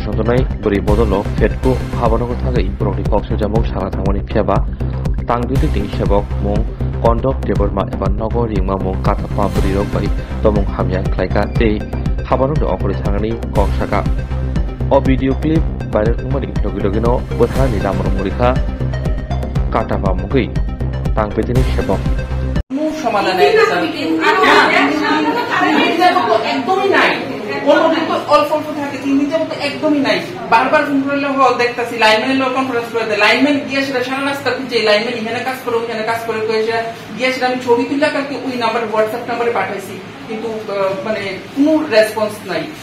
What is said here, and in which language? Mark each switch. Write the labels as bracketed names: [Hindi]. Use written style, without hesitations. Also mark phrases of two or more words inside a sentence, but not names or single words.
[Kok Borok] sontonai buri bodolo fetku habanogo thagai borokni kokso jamong sara thangmani phiaba tangdui ting sebok mung kondok deborma eba nogor ringma mung katapa burirok bai tomong hamya klaika tei habanogo okori thangani koksaka o [English] video clip viral [Kok Borok] umani logilogino botharani damrong murikha katapa mugui tangpetini sebok [Bangla] সমাধানের একদমই নাই অল্প অল্প থাকে 3 দিন যাবত একদমই নাই বারবার ফোন করলে হল দেখতাছি লাইনম্যানের লোক কনফারেন্স করে দেয় লাইনম্যান গিয়ে সেটা সারা রাস্তা খুঁজে লাইনম্যান এখানে কাজ করে ওখানে কাজ করে গিয়ে সেটা আমি ছবি তুলে কালকে ওই নাম্বারে হোয়াটসঅ্যাপ নাম্বারে পাঠাইছি কিন্তু মানে কোনো রেসপন্স নাই।